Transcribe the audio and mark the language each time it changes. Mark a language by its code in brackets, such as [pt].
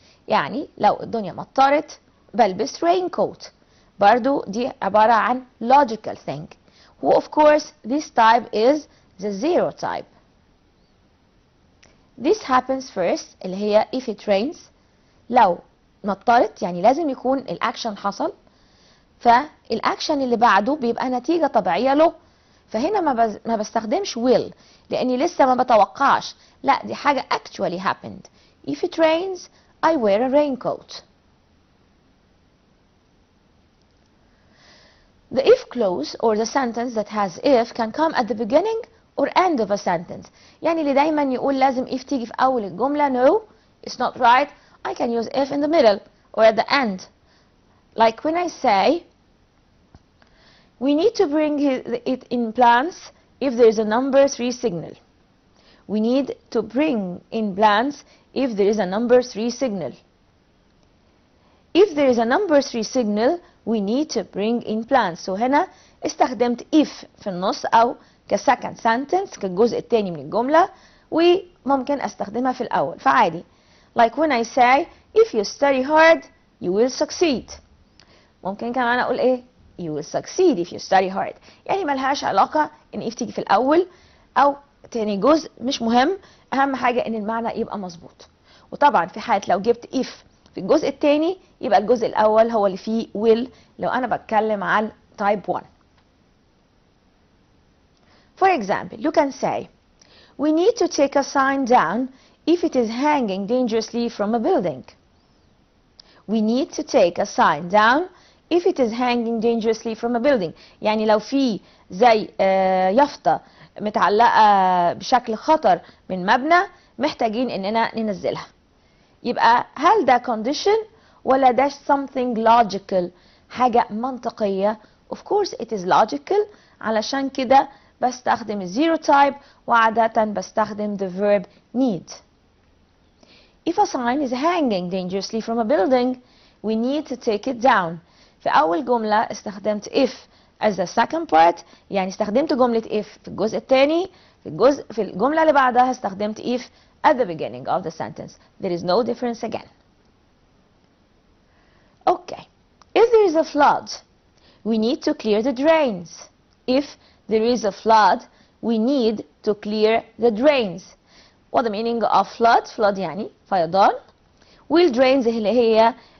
[ar] يعني لو الدنيا مطرت بلبس raincoat. برضو دي عبارة عن [en] logical thing. Who of course this type is the zero type. This happens first [ar] اللي هي [en] if it rains. [ar] لو مطرت يعني لازم يكون الأكشن حصل. فالأكشن اللي بعده بيبقى نتيجة طبيعية له. فهنا ما بستخدمش will لأني لسه ما بتوقعش. لا دي حاجة [en] actually happened. If it rains, I wear a raincoat. The if clause or the sentence that has if can come at the beginning or end of a sentence. [ar] يعني اللي دايما يقول لازم if تيجي في أول الجملة. [en] No, it's not right. I can use if in the middle or at the end. Like when I say, we need to bring it in plants if there is a number 3 signal. We need to bring in plants if there is a number 3 signal. If there is a number 3 signal, we need to bring in plants. [ar] So هنا استخدمت if في النص أو كsecond sentence كالجزء الثاني من الجملة وممكن استخدمها في الأول فعادي. [en] Like when I say, if you study hard, you will succeed. [ar] ممكن كمان أقول إيه؟ [en] You will succeed if you study hard. [ar] يعني ملهاش علاقة إن if تيجي في الأول أو تاني جزء مش مهم. أهم حاجة إن المعنى يبقى مظبوط. وطبعا في حالة لو جبت if في الجزء الثاني يبقى الجزء الأول هو اللي فيه will لو أنا بتكلم عن type 1. [en] For example, you can say, we need to take a sign down if it is hanging dangerously from a building. We need to take a sign down if it is hanging dangerously from a building. [ar] يعني لو في زي يافطة متعلقة بشكل خطر من مبنى محتاجين إننا ننزلها. يبقى هل ده [en] condition ولا ده something logical [ar] حاجة منطقية؟ [en] Of course it is logical. [ar] علشان كده بستخدم zero type وعادة بستخدم [en] the verb need. If a sign is hanging dangerously from a building, we need to take it down. [ar] في أول جملة استخدمت if [en] as the second part [ar] يعني استخدمت جملة if في الجزء الثاني في الجملة اللي بعدها استخدمت [en] if at the beginning of the sentence. There is no difference again. Okay. If there is a flood, we need to clear the drains. If there is a flood, we need to clear the drains. What the meaning of flood? Flood [ar] يعني فيضان. [en] Will drains [ar] اللي هي